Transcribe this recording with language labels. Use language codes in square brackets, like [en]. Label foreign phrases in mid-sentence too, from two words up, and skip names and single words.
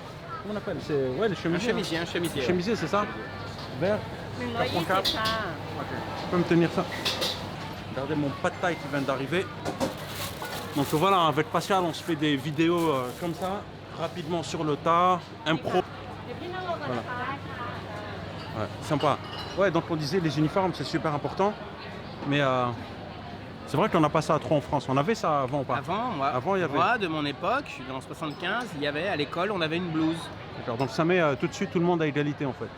[fr] Comment on appelle? C'est... Ouais, le Un chemisier. chemisier, un chemisier. Le chemisier, c'est ça? Vert. [th] 120 ค่ะ [fr] Tu peux me tenir ça? Regardez mon pad thai qui vient d'arriver. Donc voilà, avec Pascal, on se fait des vidéos comme ça, rapidement sur le tas, impro. [th] เดี๋ยวพี่นั่งลงก่อนนะคะ [fr] Ouais, sympa. Ouais, donc on disait les uniformes, c'est super important. Mais c'est vrai qu'on n'a pas ça trop en France. On avait ça avant ou pas? Avant, Avant, il y avait. moi, de mon époque, je suis dans 75, il y avait à l'école, on avait une blouse. D'accord, donc ça met tout de suite tout le monde à égalité en fait.